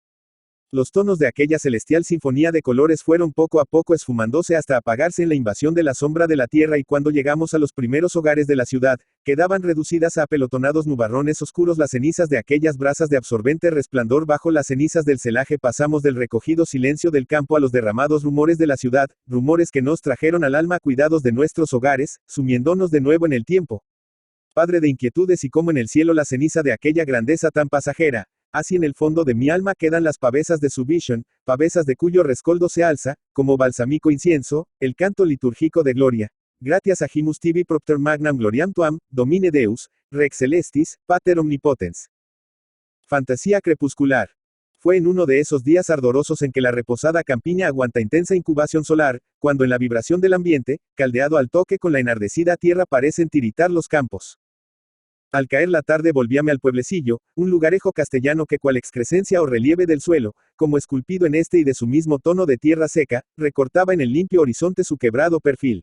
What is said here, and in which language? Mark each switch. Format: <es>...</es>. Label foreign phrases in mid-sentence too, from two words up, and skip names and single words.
<es>Los tonos de aquella celestial sinfonía de colores fueron poco a poco esfumándose hasta apagarse en la invasión de la sombra de la tierra y cuando llegamos a los primeros hogares de la ciudad, quedaban reducidas a apelotonados nubarrones oscuros las cenizas de aquellas brasas de absorbente resplandor bajo las cenizas del celaje pasamos del recogido silencio del campo a los derramados rumores de la ciudad, rumores que nos trajeron al alma cuidados de nuestros hogares, sumiéndonos de nuevo en el tiempo. Padre de inquietudes y como en el cielo la ceniza de aquella grandeza tan pasajera, así en el fondo de mi alma quedan las pavesas de su vision, pavesas de cuyo rescoldo se alza, como balsámico incienso, el canto litúrgico de gloria.</es> <la>Gratias agimus tibi propter magnam gloriam tuam, domine Deus, Rex celestis, Pater omnipotens.</la> <es>Fantasía crepuscular. Fue en uno de esos días ardorosos en que la reposada campiña aguanta intensa incubación solar, cuando en la vibración del ambiente, caldeado al toque con la enardecida tierra parecen tiritar los campos. Al caer la tarde volvíame al pueblecillo, un lugarejo castellano que cual excrescencia o relieve del suelo, como esculpido en este y de su mismo tono de tierra seca, recortaba en el limpio horizonte su quebrado perfil.</es>